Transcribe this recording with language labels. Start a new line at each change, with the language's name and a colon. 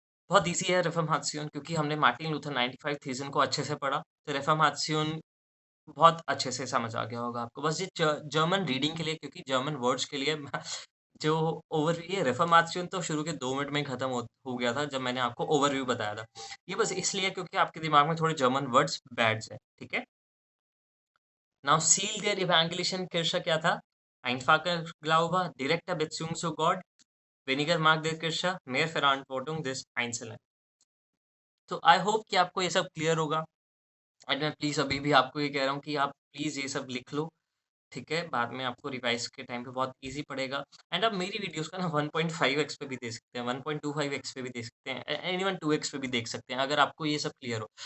Hindi: बहुत इजी है रिफॉर्मेशन क्योंकि हमने मार्टिन लूथर 95 थीसिस को अच्छे से पढ़ा तो रिफॉर्मेशन बहुत अच्छे से समझ आ गया होगा आपको बस ये जर्मन रीडिंग के लिए क्योंकि जर्मन वर्ड्स के लिए जो ओवरव्यू ये रिफॉर्मेशन तो शुरू के 2 मिनट में ही खत्म हो गया था जब मैंने आपको ओवरव्यू बताया था। ये बस इसलिए क्योंकि आपके दिमाग में थोड़े जर्मन वर्ड्स बैठ जाए, ठीक है? नाउ सील देयर इवैंगेलिशन Kirche क्या था?
German: Einfacher Glaube, direkter Beziehung zu Gott, weniger Macht der Kirche, mehr Verantwortung des Einzelnen।
Hindi: तो आई होप कि आपको ये सब क्लियर होगा एंड मैं प्लीज़ अभी भी आपको ये कह रहा हूँ कि आप प्लीज़ ये सब लिख लो ठीक है, बाद में आपको रिवाइज़ के टाइम पे बहुत ईज़ी पड़ेगा एंड आप मेरी वीडियोज़ को ना 1.5x पे भी दे सकते हैं, 1.25x पे भी दे सकते हैं, इवन 2x पे भी देख सकते हैं, अगर आपको ये सब क्लियर हो।